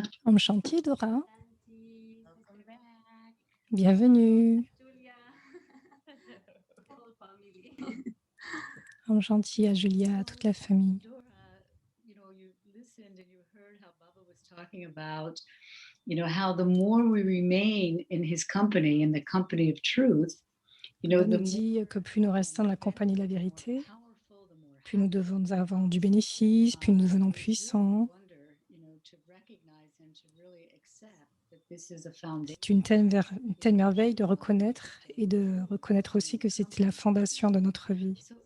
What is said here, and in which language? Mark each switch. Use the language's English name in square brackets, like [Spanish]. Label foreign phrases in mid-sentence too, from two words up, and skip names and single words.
[Hindi] ओम् शांति [French] Dora, bienvenue. [Hindi] ओम् शांति [French] à Julia, à toute la famille. [English] Dora, you listened and you heard how Baba was talking about, how the more we remain in his company, in the company of truth, [French] On nous dit que plus nous restons dans la compagnie de la vérité, plus nous devons avoir du bénéfice, plus nous devenons puissants. C'est une telle merveille de reconnaître et de reconnaître aussi que c'est la fondation de notre vie.